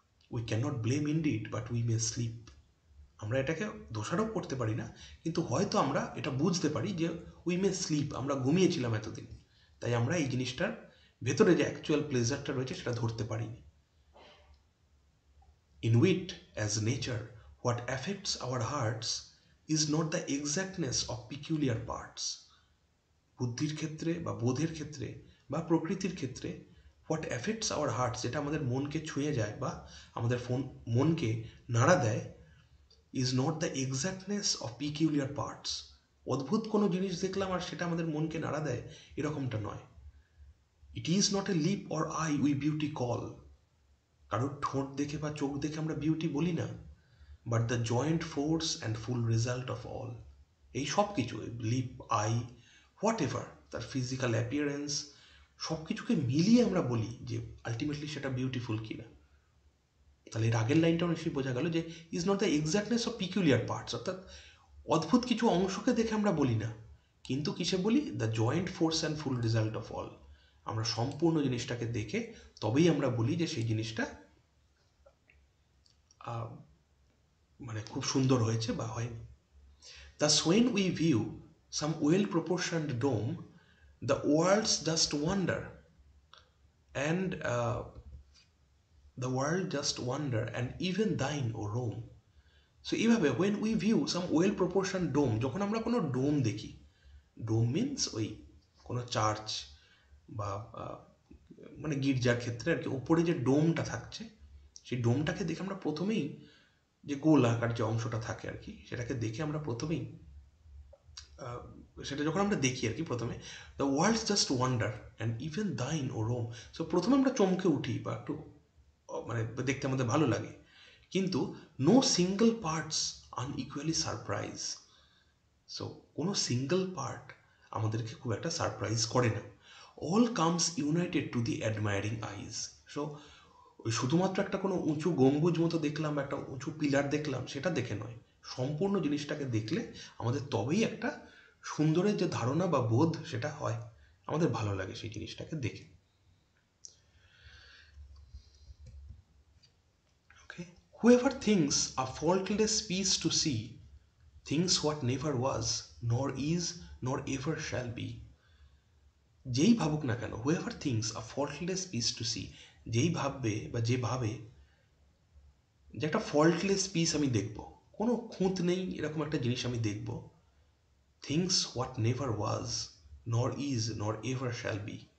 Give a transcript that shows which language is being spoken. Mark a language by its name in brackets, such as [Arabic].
[English] we can not blame indeed but we may sleep, [Bangla] আমরা এটাকে দোষারোপ করতে পারি না, কিন্তু হয়তো আমরা এটা বুঝতে পারি যে [English] we may sleep, [Bangla] আমরা ঘুমিয়েছিলাম এতদিন, তাই আমরা এই জিনিসটার ভেতরে যে অ্যাকচুয়াল প্লেজারটা রয়েছে সেটা ধরতে পারিনি। [English] In wit, as nature, what affects our hearts is not the exactness of peculiar parts, [Bangla] বুদ্ধির ক্ষেত্রে বা বোধের ক্ষেত্রে বা প্রকৃতির ক্ষেত্রে [English] what affects our heart, [Bangla] যেটা আমাদের মনকে ছুঁয়ে যায় বা আমাদের মনকে নাড়া দেয়, [English] Is not the exactness of peculiar parts. [Bangla] অদ্ভুত কোনো জিনিস দেখলাম আর সেটা আমাদের মনকে নাড়া দেয়, এরকমটা নয়। [English] It is not a lip or eye we beauty call. [Bangla] কারোর ঠোঁট দেখে বা চোখ দেখে আমরা বিউটি বলি না, [English] But the joint force and full result of all. [Bangla] এই সব কিছু, লিপ, আই, হোয়াট এভার, তার ফিজিক্যাল অ্যাপিয়ারেন্স, সব কিছুকে মিলিয়ে আমরা বলি যে আলটিমেটলি সেটা বিউটিফুল কিনা। তাহলে এর আগের লাইনটাও নিশ্চয়ই বোঝা গেল যে [English] is not the exactness of peculiar parts, [Bangla] অর্থাৎ অদ্ভুত কিছু অংশকে দেখে আমরা বলি না, কিন্তু কিসে বলি? [English] The joint force and full result of all. [Bangla] আমরা সম্পূর্ণ জিনিসটাকে দেখে তবেই আমরা বলি যে সেই জিনিসটা মানে খুব সুন্দর হয়েছে বা হয়নি। [English] Thus, when we view some well-proportioned dome, the worlds just wonder, and the world just wonder, and even thine, O Rome. [Bangla] So, এইভাবে [English] when we view some well-proportioned dome, [Bangla] যখন আমরা কোনো ডোম দেখি, ডোম মিনস ওই কোনো চার্চ বা মানে গির্জার ক্ষেত্রে আর কি ওপরে যে ডোমটা থাকছে, সেই ডোমটাকে দেখে আমরা প্রথমেই, যে গোল আকার যে অংশটা থাকে আর কি, সেটাকে দেখে আমরা প্রথমেই, সেটা যখন আমরা দেখি আর কি প্রথমে, [English] The world's just wonder and even thine O Rome. [Bangla] So প্রথমে আমরা চমকে উঠি বা একটু মানে দেখতে আমাদের ভালো লাগে, কিন্তু [English] No single parts unequally surprise. [Bangla] So কোনো সিঙ্গল পার্ট আমাদেরকে খুব একটা সারপ্রাইজ করে না। [English] All comes united to the admiring eyes. [Bangla] So ওই শুধুমাত্র একটা কোনো উঁচু গম্বুজ মতো দেখলাম বা একটা উঁচু পিলার দেখলাম সেটা দেখে নয়, সম্পূর্ণ জিনিসটাকে দেখলে আমাদের তবেই একটা সুন্দরের যে ধারণা বা বোধ সেটা হয়, আমাদের ভালো লাগে সেই জিনিসটাকে দেখে। [English] Okay, whoever thinks a faultless piece to see thinks what never was, nor is, nor ever shall be. [Bangla] যেই ভাবুক না কেন, [English] whoever thinks a faultless piece to see, [Bangla] যেই ভাববে বা যে ভাবে যে একটা ফল্টলেস পিস আমি দেখব, কোনো খুঁত নেই এরকম একটা জিনিস আমি দেখব, [English] Things what never was, nor is, nor ever shall be.